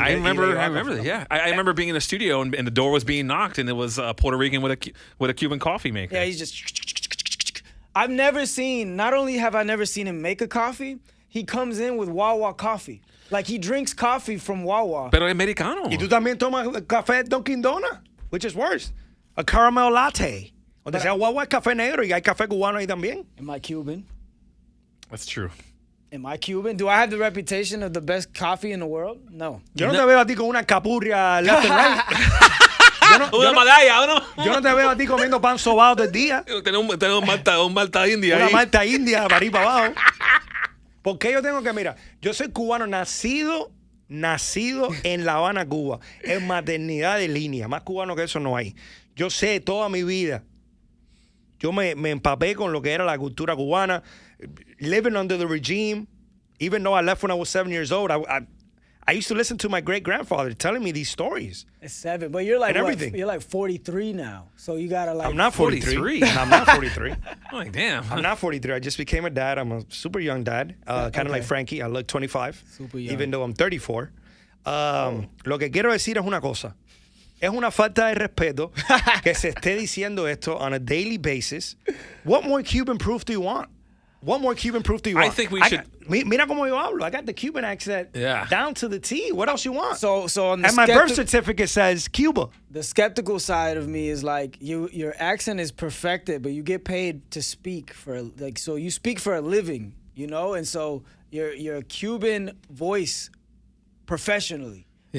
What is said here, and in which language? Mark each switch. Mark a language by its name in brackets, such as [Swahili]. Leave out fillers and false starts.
[English] I remember that. Yeah, I remember being in the studio and the door was being knocked and it was a Puerto Rican with a Cuban coffee maker. Yeah, he's just. I've never seen. Not only have I never seen him make a coffee, he comes in with Wawa coffee. Like, he drinks coffee from Wawa. [Spanish] Pero americano. Y tú también tomas café Dunkin' Donuts, [English] which is worse. A caramel latte. [Spanish] Donde sea guagua es café negro y hay café cubano ahí también. [English] Am I Cuban? That's true. Am I Cuban? Do I have the reputation of the best coffee in the world? No. [Spanish] Yo no te veo a ti con una capurria [English] left and right. [Spanish] Una medalla, ¿no? Yo no te veo a ti comiendo pan sobado todo el día. Tenemos un malta india Una ahí. malta india para arriba para abajo. ¿Por qué yo tengo que, mira, yo soy cubano nacido en La Habana, Cuba, en maternidad de línea, más cubano que eso no hay. Yo sé toda mi vida, yo me empapé con lo que era la cultura cubana, [English] living under the regime, even though I left when I was 7 years old, I used to listen to my great-grandfather telling me these stories. It's 7, but you're like And everything. You're like 43 now, so you gotta like. I'm not 43. 43. I'm not 43. I'm like, damn. I'm not 43. I just became a dad. I'm a super young dad, kind of like Frankie. I look 25, Super young. even though I'm 34. [Spanish] Lo que quiero decir es una cosa. Es una falta de respeto que se esté diciendo esto [English] on a daily basis. What more Cuban proof do you want? What more Cuban proof do you want? I think we should. [Spanish] Mira como yo hablo. [English] I got the Cuban accent Yeah. down to the T. What else you want? So on the And my birth certificate says Cuba. the skeptical side of me is like your accent is perfected, but you get paid to speak for like so you speak for a living, you know, and so you're a Cuban voice professionally, but